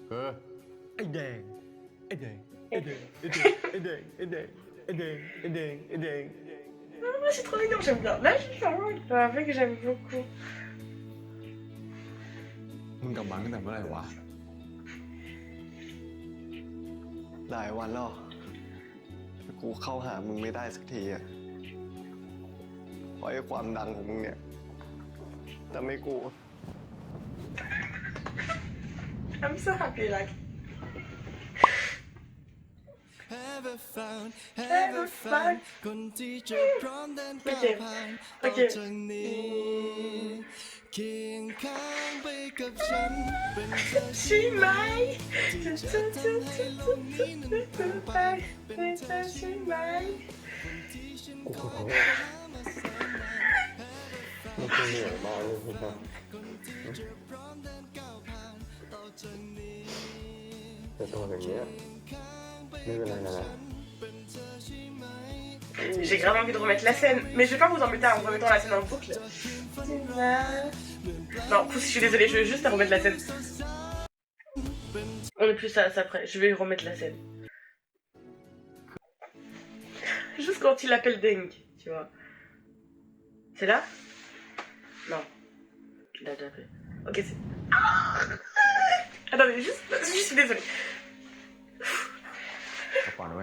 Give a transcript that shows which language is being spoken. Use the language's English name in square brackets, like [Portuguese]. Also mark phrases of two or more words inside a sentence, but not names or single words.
[Thai] คือ ไอ้แดง ไอ้แดง ไอ้แดง ไอ้แดง ไอ้แดง ไอ้แดง ไอ้แดง ไอ้แดง ไอ้แดง [French] Ah, c'est trop mignon, j'aime bien. Là, c'est un mec que j'aime beaucoup. [Thai] มึงกลับบ้านตั้งแต่เมื่อไหร่วะ หลายวันแล้วแต่กูเข้าหามึงไม่ได้สักทีอะเพราะไอ้ความดังของมึงเนี่ยทำให้กู [English] I'm so happy, like. Ever found [Thai] คนที่จะพร้อมเดินก้าวผ่านต่อจากนี้เคียงข้างไปกับฉันเป็นเธอใช่ไหมที่จะทำให้โลกนี้นั้นเปลี่ยนไปเป็นเธอใช่ไหมคนที่ฉันคอยหามาแสนนาน มันเหนื่อยมากเลยครับ คนที่จะพร้อมเดินก้าวผ่านต่อจากนี้ แต่ตัวอย่างเงี้ยไม่เป็นไรนะ [French] J'ai grave envie de remettre la scène, mais je vais pas vous embêter en remettant la scène en boucle. Non, je suis désolée, je vais juste remettre la scène. On est plus ça après, je vais remettre la scène. Juste quand il appelle Deng, tu vois. C'est là? Non. Il a déjà fait. Ok, c'est... Attendez, juste, je suis désolée. [Thai] กลับก่อนเว้ย